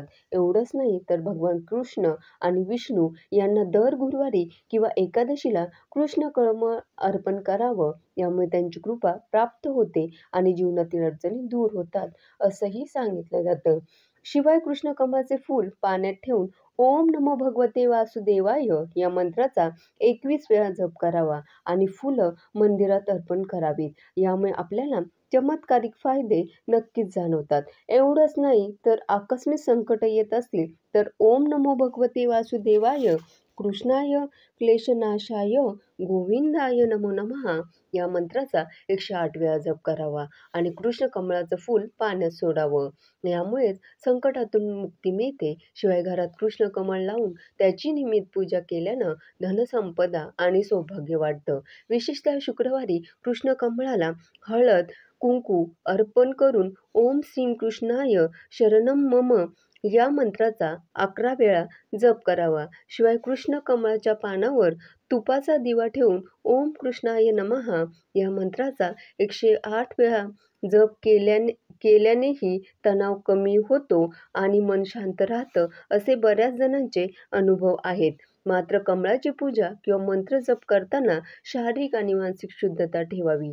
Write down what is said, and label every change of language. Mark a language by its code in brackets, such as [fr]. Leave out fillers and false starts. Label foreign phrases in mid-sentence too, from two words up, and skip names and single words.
[mr] एवढंच नाही तर भगवान कृष्ण आणि विष्णू यांना दर गुरुवारी किंवा एकादशीला कृष्ण कमळ अर्पण करावं. यामुळे त्यांची कृपा प्राप्त होते आणि जीवनातील अडचणी दूर होतात, असंही सांगितलं जातं. शिवाय कृष्ण कमळाचे फूल पाण्यात ठेवून [sa] ओम नमो भगवते वासुदेवाय [mr] या मंत्राचा 21 वेळा जप करावा आणि फुलं मंदिरात अर्पण करावीत. यामुळे आपल्याला चमत्कारिक फायदे नक्कीच जाणवतात. एवढंच नाही तर आकस्मिक संकट येत असतील तर [sa] ओम नमो भगवते वासुदेवाय, कृष्णाय क्लेशनाशाय, गोविंदाय नमो नमः [mr] या मंत्राचा 108 वेळा जप करावा आणि कृष्ण कमळाचं फूल पाण्यात सोडावं. यामुळेच संकटातून मुक्ती मिळते. शिवाय घरात कृष्ण कमळ लावून त्याची नियमित पूजा केल्यानं धनसंपदा आणि सौभाग्य वाढतं. विशेषतः शुक्रवारी कृष्ण कमळाला हळद, कुंकू अर्पण करून [sa] ओम श्री कृष्णाय शरणम मम [mr] या मंत्राचा 11 वेळा जप करावा. शिवाय कृष्ण कमळाच्या पानावर तुपाचा दिवा ठेवून [sa] ओम कृष्णाय नमः [mr] या मंत्राचा 108 वेळा जप केल्यानेही तणाव कमी होतो आणि मन शांत राहतं, असे बऱ्याच जणांचे अनुभव आहेत. मात्र कमळाची पूजा किंवा मंत्र जप करताना शारीरिक आणि मानसिक शुद्धता ठेवावी.